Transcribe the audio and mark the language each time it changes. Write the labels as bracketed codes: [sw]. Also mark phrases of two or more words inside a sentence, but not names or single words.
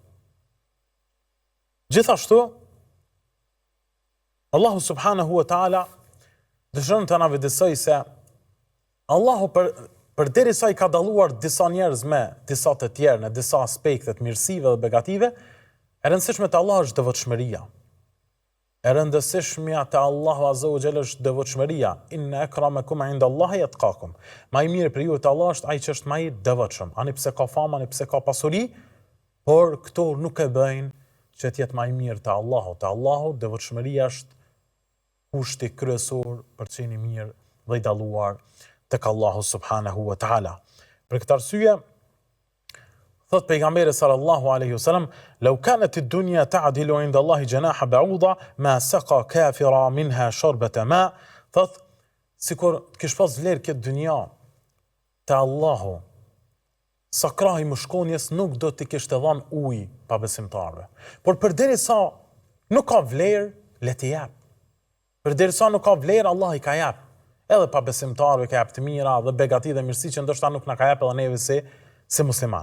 [sq] Gjithashtu Allahu [ar] سبحانه وتعالى [sq] dëshiron të na vëdësoj se Allahu përderisa i ka dalluar disa njerëz me disa të tjerë në disa aspekte të mirësive dhe begative, e rëndësishme te Allahu është devotshmëria. E rëndësishmja te Allahu [ar] عز وجل [sq] është devotshmëria. [ar] إن أكرمكم عند الله أتقاكم. [sq] Ma i mirë për ju te Allah është ai që është më i devotshëm. Ani pse ka famë, ani pse ka pasuri, por këto nuk e bëjnë që të jetë më i mirë te Allahu. Te Allahu devotshmëria është kushti kryesor për të qenë i mirë dhe i dalluar tek Allahu [ar] سبحانه وتعالى. [sq] Për këtë arsye thot pejgamberi [ar] صلى الله عليه وسلم, "لو كانت الدنيا تعدل عند الله جناح بعوضة ما سقى كافرا منها شربة ماء." [sq] Thot sikur të kish pas vlerë këtë dynja te Allahu, sa krahi mëshkonjes nuk do t'i kishte dhënë ujë pa besimtarëve. Por përderisa nuk ka vlerë, le t'i jap. Përderisa nuk ka vlerë, Allah i ka jap. Edhe pa besimtarëve ka jap të mira dhe begati dhe mirësi që ndoshta nuk na ka jap edhe neve si musliman.